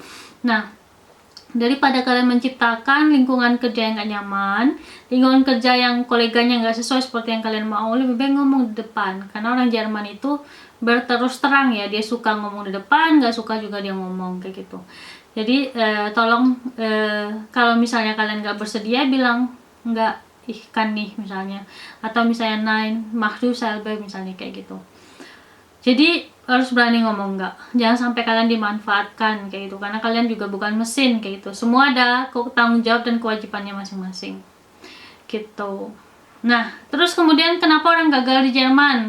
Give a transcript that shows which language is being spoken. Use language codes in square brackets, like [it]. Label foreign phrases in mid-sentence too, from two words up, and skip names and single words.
[id] Nah, daripada kalian menciptakan lingkungan kerja yang gak nyaman, lingkungan kerja yang koleganya gak sesuai seperti yang kalian mau, lebih baik ngomong di depan. Karena orang Jerman itu berterus terang ya, dia suka ngomong di depan, gak suka juga dia ngomong kayak gitu. Jadi tolong kalau misalnya kalian gak bersedia, bilang enggak, kan nih misalnya, atau misalnya [de] nein, mach du selber [id] misalnya kayak gitu. Jadi harus berani ngomong enggak. Jangan sampai kalian dimanfaatkan kayak gitu, karena kalian juga bukan mesin kayak gitu. Semua ada tanggung jawab dan kewajibannya masing-masing gitu. Nah, terus kemudian kenapa orang gagal di Jerman?